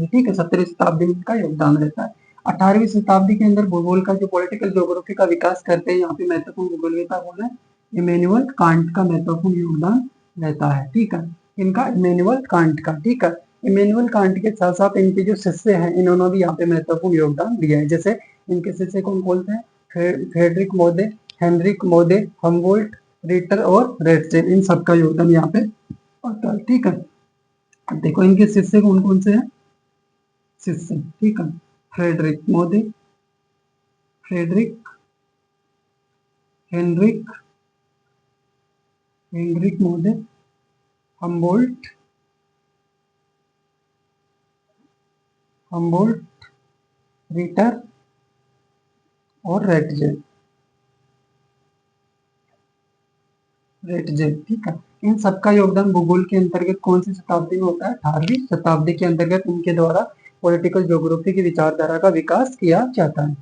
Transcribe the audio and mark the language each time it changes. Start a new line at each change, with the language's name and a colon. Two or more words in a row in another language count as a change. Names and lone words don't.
Hindi: ठीक है, 17वीं शताब्दी में इनका योगदान रहता है। 18वीं शताब्दी के अंदर भूगोल का जो
English: political geography
Hindi: का विकास करते हैं यहाँ पे महत्वपूर्ण भूगोलवेत्ता कौन है? इमैनुअल कांट का महत्वपूर्ण योगदान रहता है। ठीक है, इनका इमैनुअल कांट का। ठीक है, इमैनुअल कांट के साथ साथ इनके जो शिष्य हैं इन्होंने भी यहाँ पे महत्वपूर्ण योगदान दिया है। जैसे इनके शिष्य कौन बोलते हैं? फ्रेडरिक मोदे, हेनरिक मोदे, हमबोल्ट, रिटर और रेटजेल, इन सबका योगदान यहाँ पे होता है। ठीक है, देखो इनके शिष्य कौन कौन से हैं? शिष्य, ठीक है, फ्रेडरिक मोदे, फ्रेडरिक, हेनरिक, मोदे, हमबोल्ट, रिटर और रेटजेल। ठीक है, इन सबका योगदान भूगोल के अंतर्गत कौन सी शताब्दी में होता है? 18वीं शताब्दी के अंतर्गत इनके द्वारा
English: political geography
Hindi: की विचारधारा का विकास किया जाता है।